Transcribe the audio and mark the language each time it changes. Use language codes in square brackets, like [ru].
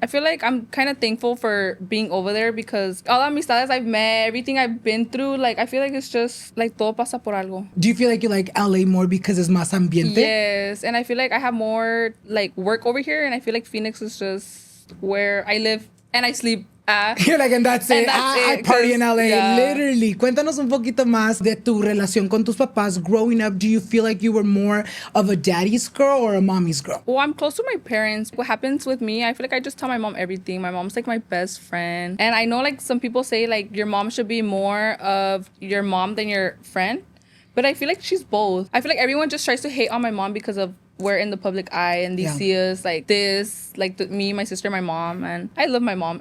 [en] I feel like I'm kind of thankful for being over there because all the amistades I've met, everything I've been through, like, I feel like it's just, like, [es] todo pasa por algo. [en] Do you feel like you like LA more because it's [es] más ambiente? [en] Yes. And I feel like I have more, like, work over here. And I feel like Phoenix is just where I live and I sleep You're like, and that's it. I party in LA. Yeah. Literally. [es] Cuéntanos un poquito más de tu relación con tus papás. [en] Growing up, do you feel like you were more of a daddy's girl or a mommy's girl? Well, I'm close to my parents. What happens with me, I feel like I just tell my mom everything. My mom's like my best friend. And I know like some people say like your mom should be more of your mom than your friend. But I feel like she's both. I feel like everyone just tries to hate on my mom because of we're in the public eye and they see us like this, like me, my sister, my mom. And I love my mom.